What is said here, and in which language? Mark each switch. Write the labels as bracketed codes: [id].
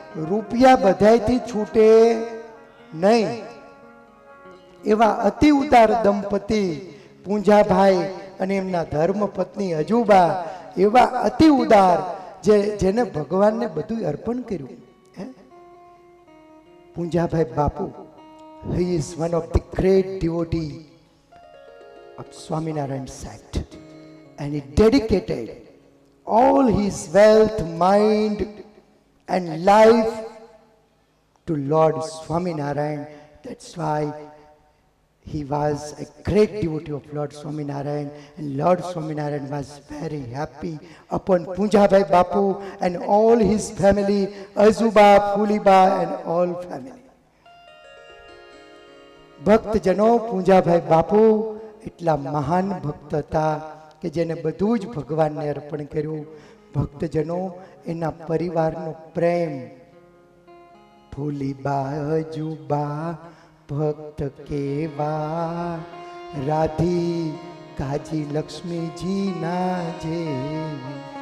[gu] રૂપિયા બધાયથી છૂટે નહીં. એવા અતિ ઉદાર દંપતિ પૂંજાભાઈ અને એમના ધર્મ પત્ની અજુબા, એવા અતિ ઉદાર જેને ભગવાનને બધું અર્પણ કર્યું. [en] Punjabhai Bapu, he is one of the great devotee of Swaminarayan sect, and he dedicated all his wealth, mind and life to Lord Swaminarayan. That's why he was a great devotee of Lord Swaminarayan, and Lord Swaminarayan was very happy upon Punjabai Bapu and all his family, Azuba, Phuliba and all family. [gu] ભક્તજનો, પૂંજાભાઈ બાપુ એટલા મહાન ભક્ત હતા કે જેને બધું જ ભગવાનને અર્પણ કર્યું. ભક્તજનો, એના પરિવારનો પ્રેમ, ફૂલીબા અજુબા ભક્ત કેવા, રાધી કાજી લક્ષ્મીજી ના જેવી.